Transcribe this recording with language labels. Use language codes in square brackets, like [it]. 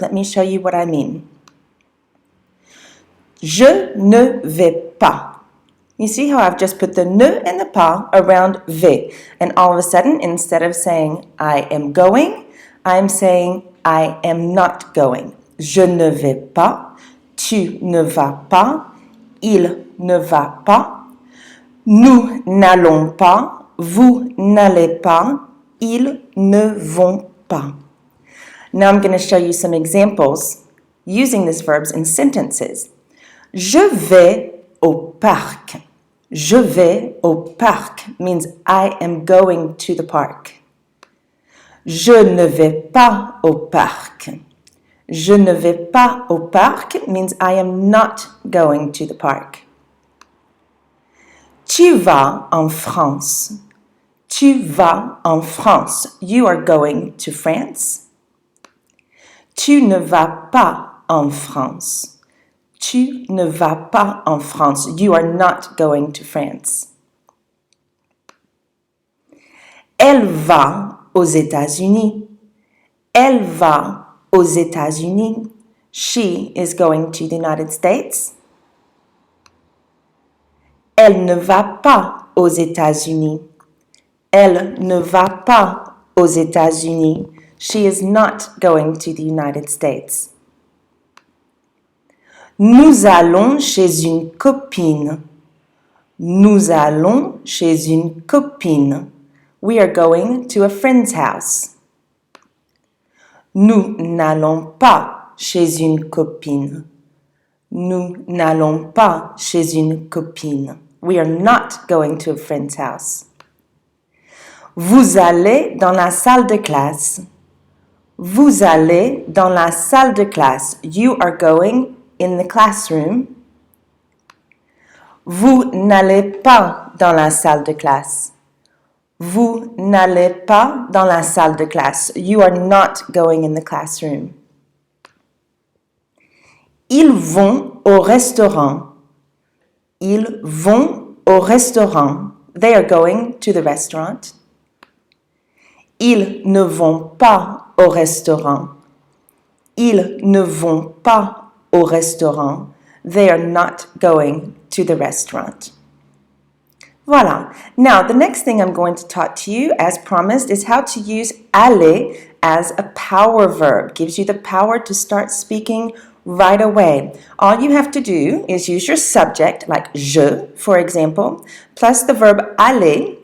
[en] Let me show you what I mean. [fr] Je ne vais pas. [en] You see how I've just put the ne and the pas around vais. And all of a sudden, instead of saying I am going, I'm saying I am not going. [fr] Je ne vais pas, tu ne vas pas, il ne va pas, nous n'allons pas, vous n'allez pas, ils ne vont pas. [en] Now I'm going to show you some examples using these verbs in sentences. [fr] Je vais au parc. Je vais au parc [en] means I am going to the park. [fr] Je ne vais pas au parc. Je ne vais pas au parc [en] means I am not going to the park. [fr] Tu vas en France. Tu vas en France. [en] You are going to France. [fr] Tu ne vas pas en France. Tu ne vas pas en France. [en] You are not going to France. [fr] Elle va aux États-Unis. Elle va aux États-Unis. [en] She is going to the United States. [fr] Elle ne va pas aux États-Unis. Elle ne va pas aux États-Unis. [en] She is not going to the United States. [fr] Nous allons chez une copine. Nous allons chez une copine. [en] We are going to a friend's house. [fr] Nous n'allons pas chez une copine. Nous n'allons pas chez une copine. [en] We are not going to a friend's house. [fr] Vous allez dans la salle de classe. Vous allez dans la salle de classe. [en] You are going in the classroom. [fr] Vous n'allez pas dans la salle de classe. Vous n'allez pas dans la salle de classe. [en] You are not going in the classroom. [fr] Ils vont au restaurant. Ils vont au restaurant. [en] They are going to the restaurant. [fr] Ils ne vont pas au restaurant. Ils ne vont pas au restaurant. [en] They are not going to the restaurant. Voilà. Now, the next thing I'm going to talk to you, as promised, is how to use aller as a power verb. Gives you the power to start speaking right away. All you have to do is use your subject, like je, for example, plus the verb aller.